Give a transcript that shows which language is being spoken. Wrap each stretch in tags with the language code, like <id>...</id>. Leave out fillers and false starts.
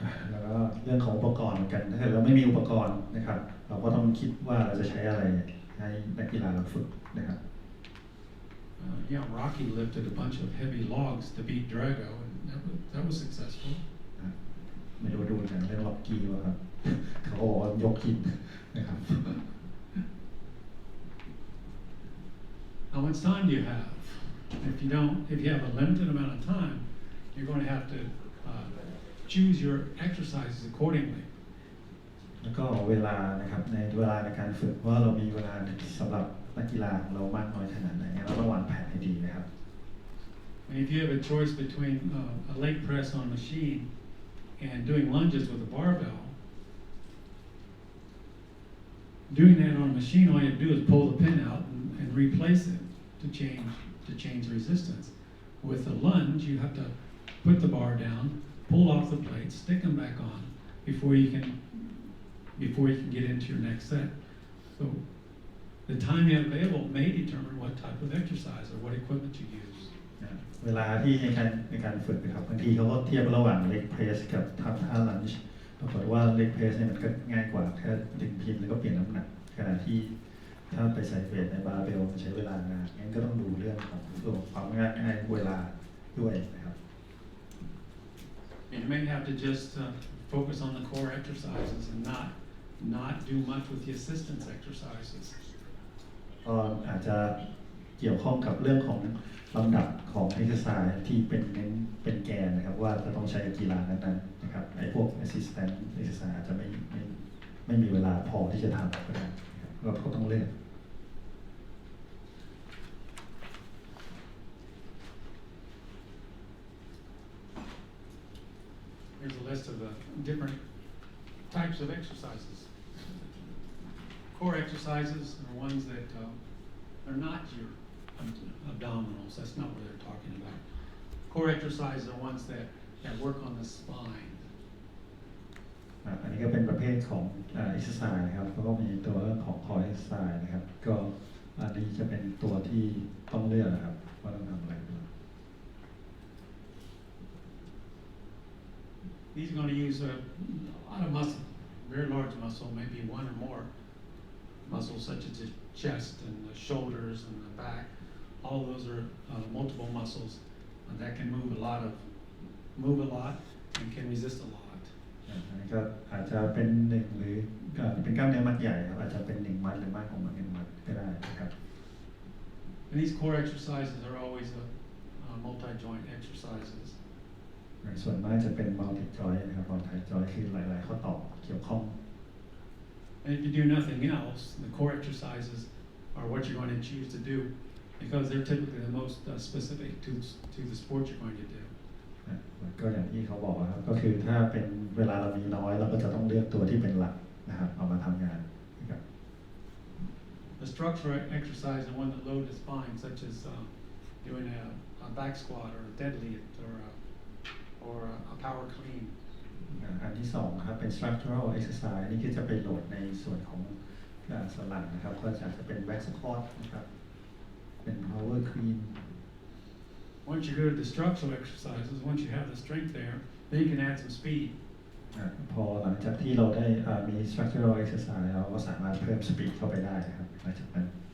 <th>แล้วก็เรื่องของอุปกรณ์เหมือนกันถ้าเกิดเราไม่มีอุปกรณ์นะครับเราก็ต้องคิดว่าเราจะใช้อะไรให้นักกีฬาเราฝึกนะครับ</th> <en>Yeah, Rocky lifted a bunch of heavy logs to beat Drago, and that was successful.</en> <th>ไม่รู้ดูกันเรื่องล็อกกี้ว่าครับเขาบอกว่ายกหินนะครับ</th> <en>How much time do you have? If you have a limited amount of time, you're going to have to choose your exercises accordingly.</en> <th>แล้วก็เวลานะครับในเวลาในการฝึกว่าเรามีเวลาสำหรับนักกีฬาของเรามากน้อยขนาดไหนเราต้องวางแผนให้ดีนะครับ</th> <en>And if you have a choice between a leg press on a machine and doing lunges with a barbell, doing that on a machine, all you have to do is pull the pin out and replace it to change resistance. With a lunge, you have to put the bar down, pull off the plates, stick them back on before you can get into your next set. So the time you have available may determine what type of exercise or what equipment you use.</en> <th>เวลาที่ในการฝึกนะครับบางทีเขาก็เทียบระหว่างเล็กเพรสกับท่าลันจ์ปรากฏว่าเล็กเพรสเนี่ยมันก็ง่ายกว่าแค่ดึงพินแล้วก็เปลี่ยนน้ำหนักขณะที่ถ้าไปใส่เวทในบาร์เบลมันใช้เวลานานงั้นก็ต้องดูเรื่องของตัวความง่ายเวลาด้วยนะครับ</th> <en>You may have to just focus on the core exercises and not do much with the assistance exercises.</en> <th>ก็อาจจะเกี่ยวข้องกับเรื่องของลำดับของ exercise ที่เป็นแกนนะครับว่าจะต้องใช้กีฬานั้นๆนะครับไอ้พวก assistant exercise อาจจะไม่มีเวลาพอที่จะทำก็ได้เราก็ต้องเลือก</th> <en>Here's a list of the different types of exercises. Core exercises are ones that are not your abdominals. That's not what they're talking about. Core exercises are ones that work on the spine.</en> <th>อันนี้ก็เป็นประเภทของexercise นะครับแล้วก็มีตัวของ core exercise นะครับก็อันนี้จะเป็นตัวที่ต้องเลือกนะครับว่าต้องทำอะไร</th> <en>These are going to use a lot of muscle, very large muscle, maybe one or more muscles such as the chest and the shoulders and the back. All of those are multiple muscles that can move a lot and can resist a lot.</en> <th>อันนี้ก็อาจจะเป็นหนึ่งหรือเป็นกล้ามเนื้อมัดใหญ่ครับอาจจะเป็น1 มัดหรือมากกว่า1 มัดก็ได้นะครับ</th> <en>And these core exercises are always multi-joint exercises.</en> <th>ส่วนมากจะเป็น multi joint นะครับ multi joint คือหลายๆข้อต่อเกี่ยวข้อง</th> <en>And if you do nothing else, the core exercises are what you're going to choose to do because they're typically the most specific to the sport you're going to do.</en> <th>ก็อย่างที่เขาบอกครับก็คือถ้าเป็นเวลาเรามีน้อยเราก็จะต้องเลือกตัวที่เป็นหลักนะครับเอามาทำงานนะครับ</th> <en>The structural exercise and one that load the spine, such as doing a back squat or a deadlift or a power clean.</en> <th>อันที่2ครับเป็น structural exercise นี่คือจะไปโหลดในส่วนของส่วนหลังนะครับก็จะเป็น back squat นะครับ เป็น power clean</th> <en>Once you go to the structural exercises, once you have the strength there, then you can add some speed.</en> <th>พอหลังจากที่เราได้มี structural exercise เราก็สามารถเพิ่ม speed เข้าไปได้ครับหลังจากนั้น</th>